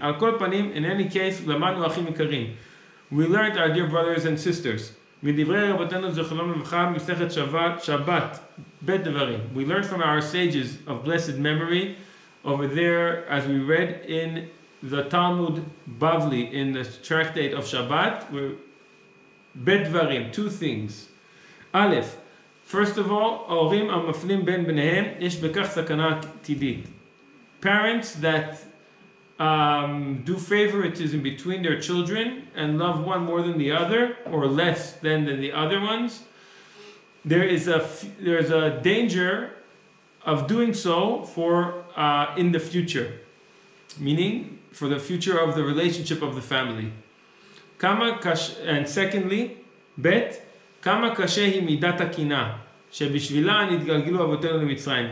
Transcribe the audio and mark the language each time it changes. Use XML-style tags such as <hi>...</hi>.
<he>Al kol panim,</he> <en>in any case,</en> <he>למדנו אחים יקרים.</he> <en>We learned, our dear brothers and sisters,</en> <he>מדברי רבותינו זכרונם לברכה, מסכת שבת, בית דברים.</he> <en>We learned from our sages of blessed memory over there, as we read in the Talmud Bavli, in the tractate of Shabbat, where</en> <he>בית דברים,</he> <en>2 things.</en> <he>א',</he> <en>first of all,</en> <he>ההורים המפלים בין בניהם, יש בכך סכנה עתידית.</he> <en>Parents that do favoritism between their children and love one more than the other, or less than the other ones, there is a danger of doing so for in the future, meaning for the future of the relationship of the family. And secondly,</en> <he>bet, כמה קשה היא מידת הקנאה, שבשבילה נתגלגלו אבותינו למצרים.</he>